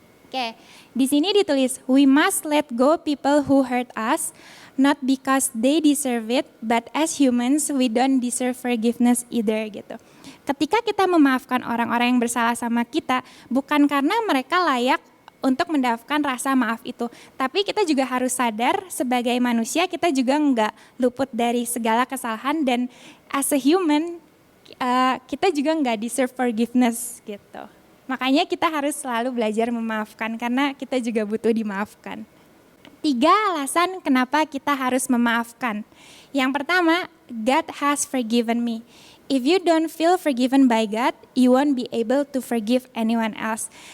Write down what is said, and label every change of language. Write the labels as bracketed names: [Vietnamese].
[English] Oke, di sini ditulis, we must let go people who hurt us, not because they deserve it, but as humans we don't deserve forgiveness either [Indonesian] gitu. Ketika kita memaafkan orang-orang yang bersalah sama kita, bukan karena mereka layak untuk mendapatkan rasa maaf itu, tapi kita juga harus sadar sebagai manusia kita juga nggak luput dari segala kesalahan, dan [English] as a human [Indonesian] kita juga nggak [English] deserve forgiveness [Indonesian] gitu. Makanya kita harus selalu belajar memaafkan karena kita juga butuh dimaafkan. 3 alasan kenapa kita harus memaafkan. Yang pertama, [English] God has forgiven me. If you don't feel forgiven by God, you won't be able to forgive anyone else.